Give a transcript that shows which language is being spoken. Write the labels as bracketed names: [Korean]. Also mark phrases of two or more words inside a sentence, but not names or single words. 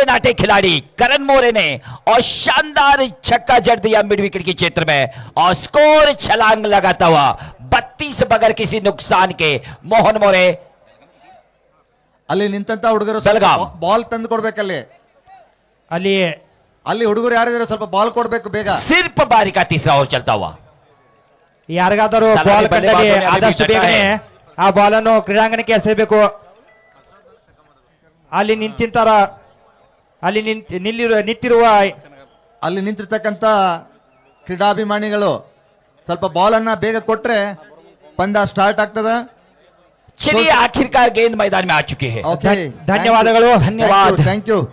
[Hindi] नाटे खिलाड़ी करण मोरे ने, और शानदार छक्का जड़ दिया [English] mid wicket [Hindi] के क्षेत्र में, और स्कोर छलांग लगाता हुआ 32 बगैर किसी नुकसान के मोहन मोरे। [Kannada] ಅಲ್ಲಿ ನಿಂತಂತ ಹುಡುಗರು ಬೆಳಗಾಂ. ಬಾಲ್ ತಂದು ಕೊಡ್ಬೇಕಲ್ಲಿ, ಅಲ್ಲಿ ಅಲ್ಲಿ ಹುಡುಗರು ಯಾರಿದ್ದಾರೆ ಸ್ವಲ್ಪ ಬಾಲ್ ಕೊಡ್ಬೇಕು ಬೇಗ. [Hindi] सिर्फ बारी का तीसरा ओवर चलता हुआ। [Kannada] ಯಾರಿಗಾದರೂ ಸಲಾಮಿ ಬಾಲ್ ಕಂಡರೆ ಬಲ್ಲೆಬಾಜ್ ಆದಷ್ಟು ಅಭಿ ಬೇಗನೆ ಆ ಬಾಲನ್ನು ಕ್ರೀಡಾಂಗಣಕ್ಕೆ ಎಸೆಯಬೇಕು. ಅಲ್ಲಿ ನಿಂತಿರ್ತಾರ, ಅಲ್ಲಿ ನಿಂತಿರುವ ಅಲ್ಲಿ ನಿಂತಿರ್ತಕ್ಕಂಥ ಕ್ರೀಡಾಭಿಮಾನಿಗಳು ಸ್ವಲ್ಪ ಬಾಲ್ ಅನ್ನ ಬೇಗ ಕೊಟ್ರೆ ಪಂದ್ಯ ಸ್ಟಾರ್ಟ್ ಆಗ್ತದ. [Hindi] चलिए आखिरकार गेंद मैदान में आ चुके हैं। ओके, [Kannada] ಧನ್ಯವಾದಗಳು. [Hindi] धन्यवाद। [English] thank you.